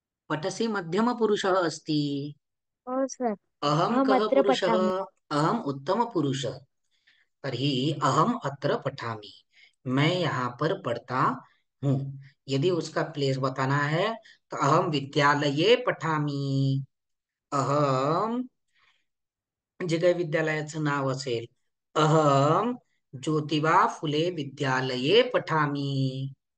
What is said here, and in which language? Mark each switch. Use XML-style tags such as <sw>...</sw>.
<sa>पठसि मध्यमपुरुषः अस्ति।</sa> <mr>हो सर.</mr> <sa>अहम अहम कः अत्र पुरुषः? पठामि. अहम उत्तमपुरुषः। तर्हि अहम अत्र पठामि,</sa> <hi>मैं यहाँ पर पढ़ता हूँ। यदि उसका प्लेस बताना है तो</hi> <sa>अहम विद्यालये पठामि।</sa> <mr>अहम, जे काही विद्यालयाचं नाव असेल,</mr> <sa>अहम ज्योतिबा फुले विद्यालये पठामि।</sa>